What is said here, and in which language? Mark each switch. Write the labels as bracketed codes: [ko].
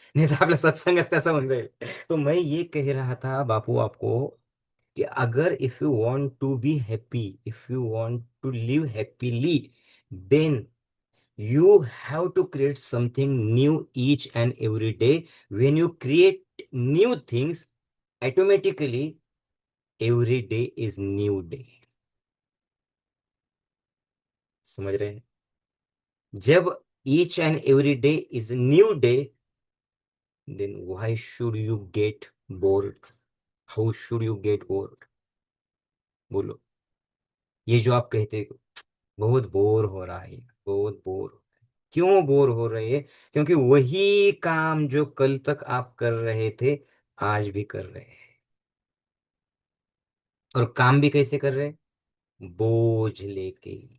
[mr] नाही तर आपला सत्संगच त्याचा होऊन जाईल. [hi] तो मैं ये कह रहा था बापू आपको कि अगर [en] If you want to be happy, if you want to live happily, then you have to create something new each and every day. When you create new things, automatically every day is new day. [hi] समझ रहे हैं? [en] जब each and every day is new day, then why should you get bored? How should you get bored? [hi] बोलो. ये जो आप कहते हो बहुत बोर हो रहा है, बहुत बोर, क्यों बोर हो रहे हैं? क्योंकि वही काम जो कल तक आप कर रहे थे, आज भी कर रहे हैं. और काम भी कैसे कर रहे हैं? बोझ लेके.